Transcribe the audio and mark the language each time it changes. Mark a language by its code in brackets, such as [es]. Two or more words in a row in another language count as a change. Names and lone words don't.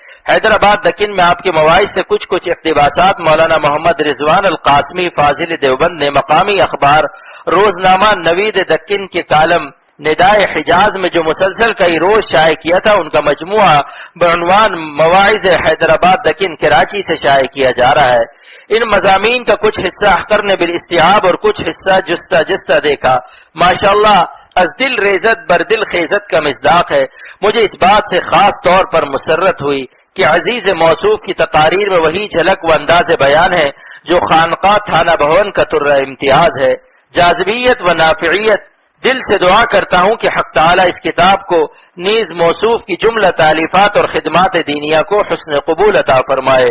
[ur] حیدرآباد دکن میں آپ کے مواعظ سے کچھ اقتباسات مولانا محمد رضوان القاسمی فاضل دیوبند نے مقامی اخبار روزنامہ نوید دکن کے کالم ندائے حجاز میں جو مسلسل کئی روز شائع کیا تھا، ان کا مجموعہ بعنوان مواعظ حیدرآباد دکن کراچی سے شائع کیا جا رہا ہے۔ ان مضامین کا کچھ حصہ اختر نے بالاستیعاب اور کچھ حصہ جستہ جستہ دیکھا۔ ماشاءاللہ [fa] از دل ریزت بر دل خیزت [ur] کا مصداق ہے۔ مجھے اس بات سے خاص طور پر مسرت ہوئی کہ عزیز موصوف کی تقاریر میں وہی جھلک و انداز بیان ہے جو خانقاہ تھانہ بھون کا طرہ امتیاز ہے، جاذبیت و نافعیت۔ دل سے دعا کرتا ہوں کہ حق تعالی اس کتاب کو نیز موصوف کی جملہ تالیفات اور خدمات دینیہ کو حسن قبول عطا فرمائے۔